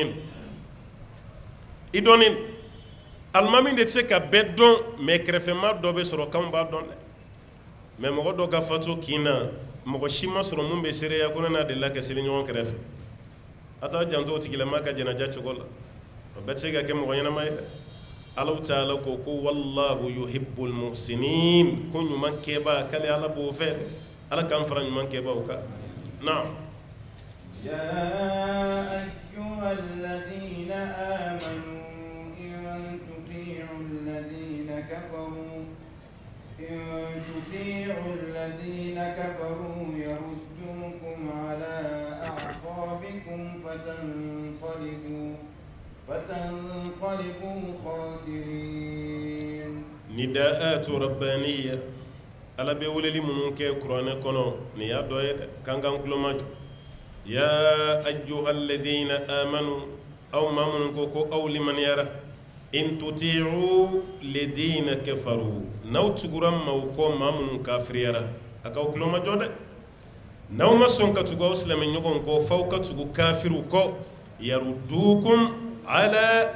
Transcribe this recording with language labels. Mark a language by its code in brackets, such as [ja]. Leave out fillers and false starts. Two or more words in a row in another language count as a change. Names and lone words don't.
[bm] i dɔnnen alimami de tɛ se ka bɛɛ dɔn mais kɛrɛfɛmaa dɔ bɛ sɔrɔ k'anw b'a dɔn dɛ mais mɔgɔ dɔ ka fatu kin na mɔgɔ si ma sɔrɔ mun bɛ seereya ko ne n'a delila ka seli ɲɔgɔn kɛrɛfɛ a t'a janto o tigilamaa ka janaja cogo la o bɛɛ tɛ se ka kɛ mɔgɔ ɲɛnama ye dɛ Allahu Taala ko [ar] والله يحب المحسنين [bm] ko ɲuman kɛbaa k'ale Ala b'o fɛ dɛ Ala k'an fara ɲuman kɛbaaw kan naam [ar] يا أيها الذين آمنوا إن تطيعوا الذين كفروا يردوكم على أعقابكم فتنقلبوا خاسرين نداءات ربانية [bm] ala be weleli minnu kɛ kuranɛ kɔnɔ nin y'a dɔ ye dɛ kan kan kulomajɔ [ar] يا أيها الذين آمنوا [bm] aw maa minnu ko ko aw limaniyara [ar] إن تطيعوا الذين كفروا [bm] n'aw tugura maaw kɔ maa minnu kafiriyara a k'aw kulomajɔ dɛ n'aw ma sɔn ka tugu aw silamɛ ɲɔgɔn kɔ f'aw ka tugu kafiru kɔ yarudukum ala